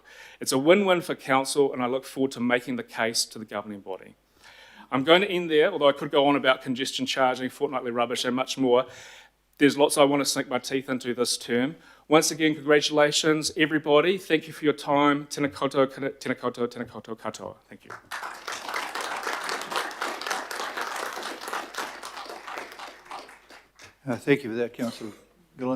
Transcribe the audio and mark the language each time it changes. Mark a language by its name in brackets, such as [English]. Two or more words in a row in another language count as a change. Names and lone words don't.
[English] It's a win-win for council, and I look forward to making the case to the governing body. I'm going to end there, although I could go on about congestion charging, fortnightly rubbish, and much more. There's lots I want to sink my teeth into this term. Once again, congratulations, everybody. Thank you for your time. [Māori] Tēnā koutou, tēnā koutou, tēnā koutou katoa. [English] Thank you. Thank you for that, Councillor Gillen.